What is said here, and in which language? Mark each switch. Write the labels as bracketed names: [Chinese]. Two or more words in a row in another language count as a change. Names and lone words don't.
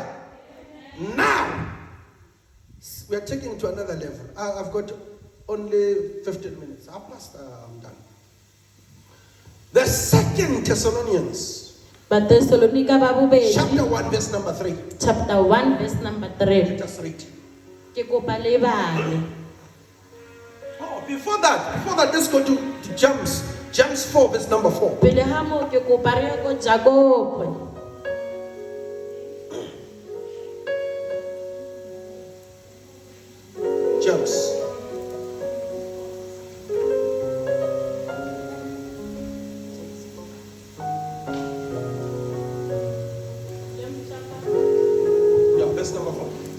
[English] Now we are taking to another level. I've got only 15 minutes. I'm done. The second Thessalonians, [Tswana] Bathesalonika ba bobedi. [English] chapter 1, verse number 3. Chapter 1 verse number 3. Let us read. [Tswana] Ke kopa le bale. [English] Oh, before that, let's go to James 4, verse number 4. [Tswana] Pele ha mo ke kopa re go Jakobo. [English] James. Yeah, verse number 4.